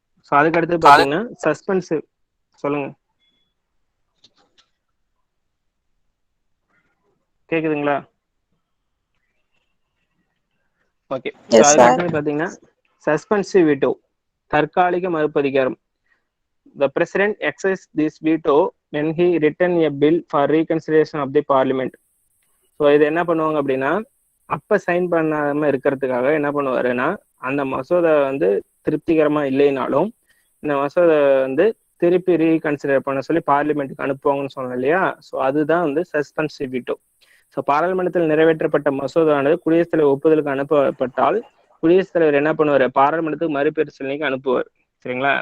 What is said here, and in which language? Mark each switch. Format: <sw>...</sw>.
<ta>So அதுக்கு அடுத்து பாத்தீங்கன்னா சஸ்பென்சிவ். சொல்லுங்க, கேக்குதுங்களா? ஓகே. அதுக்கு அடுத்து பாத்தீங்கன்னா சஸ்பென்சிவ் வீட்டோ, தற்காலிக மறுப்பு அதிகாரம்.</ta> <en>The president exercises this veto when he written a bill for reconsideration of the parliament.</en> <ta>So இது என்ன பண்ணுவாங்க அப்படின்னா, அப்ப சைன் பண்ணாம இருக்கிறதுக்காக என்ன பண்ணுவாருன்னா, அந்த மசோதா வந்து திருப்திகரமா இல்லைனாலும் இந்த மசோதா வந்து திருப்பி ரீகன்சிடர் பண்ண சொல்லி பார்லிமெண்ட்டுக்கு அனுப்புவாங்கன்னு சொன்னோம் இல்லையா. ஸோ அதுதான் வந்து சஸ்பென்சிவ் வீட்டோ. ஸோ பாராளுமன்றத்தில் நிறைவேற்றப்பட்ட மசோதானது குடியரசுத் தலைவர் ஒப்புதலுக்கு அனுப்பப்பட்டால் குடியரசுத் தலைவர் என்ன பண்ணுவார், பாராளுமன்றத்துக்கு மறுபரிசீலனைக்கு அனுப்புவார். சரிங்களா?</ta>